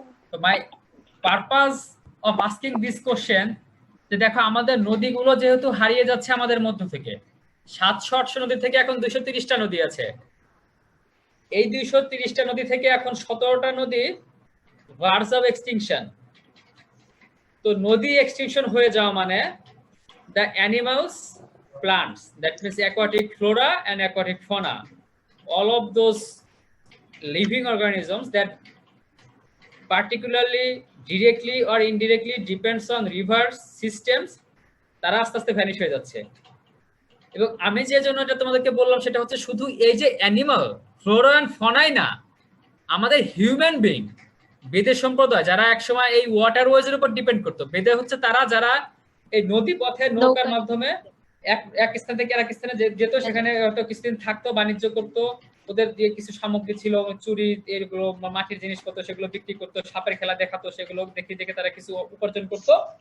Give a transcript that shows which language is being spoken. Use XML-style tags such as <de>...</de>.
<bn>তো</bn> <en>my purpose of asking this question,</en> <bn>যে দেখো আমাদের নদীগুলো যেহেতু হারিয়ে যাচ্ছে আমাদের মধ্য থেকে, 700-800 নদী থেকে এখন 230টা নদী আছে। এই 230টা নদী থেকে এখন 17টা নদী</bn> <en>Verge of extinction.</en> <bn>তো নদী এক্সটিংশন হয়ে যাওয়া মানে</bn> <en>the animals, plants, that means aquatic flora and aquatic fauna, all of those living organisms that particularly directly or indirectly depends on river systems,</en> <bn>তারা আস্তে আস্তে ভ্যানিশ হয়ে যাচ্ছে। এবং আমি যে জন্য এটা তোমাদেরকে বললাম সেটা হচ্ছে শুধু এই যে অ্যানিমাল ফ্লোরা এন্ড ফনাই না, আমাদের হিউম্যান বিং, বেদের সম্প্রদায় যারা একসময় এই ওয়াটার ওয়েজের উপর ডিপেন্ড করতো। বেদে হচ্ছে তারা যারা এই নদী পথে নৌকার মাধ্যমে এক স্থান থেকে আরেক স্থানে যেত, সেখানে হয়তো কিছুদিন থাকতো, বাণিজ্য করতো, ওদের দিয়ে কিছু সামগ্রী ছিল, চুরি, এগুলো মাটির জিনিসপত্র, সেগুলো বিক্রি করতো, সাপের খেলা দেখাতো, সেগুলো দেখে দেখে তারা কিছু উপার্জন করতো।</bn>